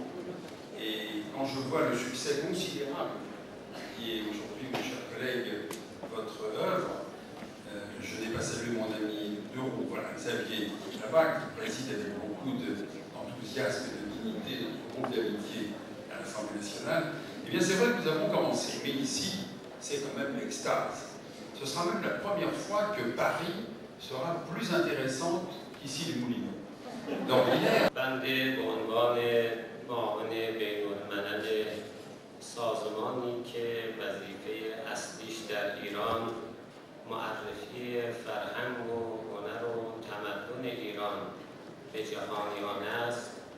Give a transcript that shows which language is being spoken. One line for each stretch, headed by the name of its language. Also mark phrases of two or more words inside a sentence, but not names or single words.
French: Et quand je vois le succès considérable qui est aujourd'hui, mon cher collègue, votre œuvre, je n'ai pas salué mon ami Leroux, voilà, Xavier là-bas, qui préside avec beaucoup d'enthousiasme et de dignité notre groupe d'amitié à l'Assemblée nationale. Eh bien, c'est vrai que nous avons commencé, mais ici, c'est quand même l'extase. Ce sera même la première fois que Paris sera plus intéressante qu'ici les Moulineaux. D'ordinaire.
Persian: سازمانی که وظیفه اصلیش در ایران معرفی فرهنگ و هنر و تمدن ایران به جهانیان است،